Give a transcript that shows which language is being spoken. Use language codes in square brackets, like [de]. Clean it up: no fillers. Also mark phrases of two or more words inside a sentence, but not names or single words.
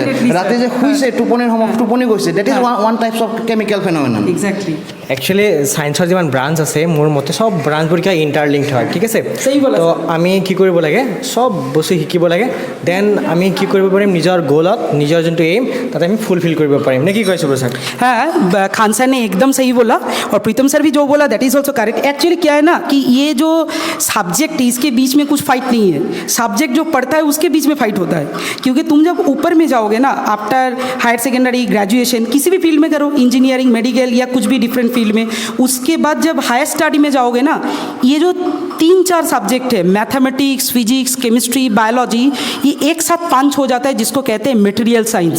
[as] ৰাতি যে শুইছে টোপনিৰ সময়ত টোপনি গৈছে, [en] that is one types of chemical phenomenon. [as] একচুৱেলি ছায়েন্সৰ যিমান ব্ৰাঞ্চ আছে, মোৰ মতে চব ব্ৰাঞ্চবোৰ কিয় ইণ্টাৰলিংকড হয়। ঠিক আছে, তো আমি কি কৰিব লাগে, চব বস্তু শিকিব লাগে, দেন আমি কি কৰিব পাৰিম, নিজৰ গ'লত, নিজৰ যোনটো এইম তাতে আমি ফুলফিল কৰিব পাৰিম। নে কি কয় শুভ सर? [hi] हाँ, खान सर ने एकदम सही बोला और प्रीतम सर भी जो बोला [en] that is also correct. [hi] एक्चुअली क्या है ना कि ये जो सब्जेक्ट है इसके बीच में कुछ फाइट नहीं है, सब्जेक्ट जो पढ़ता है उसके बीच में फाइट होता है। क्योंकि तुम जब ऊपर में जाओगे ना, [en] after higher secondary [hi] ग्रेजुएशन किसी भी फील्ड में करो, [en] engineering, medical [hi] या कुछ भी [en] different field [hi] में, उसके बाद जब [en] higher study [hi] में जाओगे ना, ये जो 3-4 सब्जेक्ट है, [en] mathematics, physics, chemistry, biology, [hi] ये एक साथ पंच हो जाता है, जिसको कहते हैं [en] material science.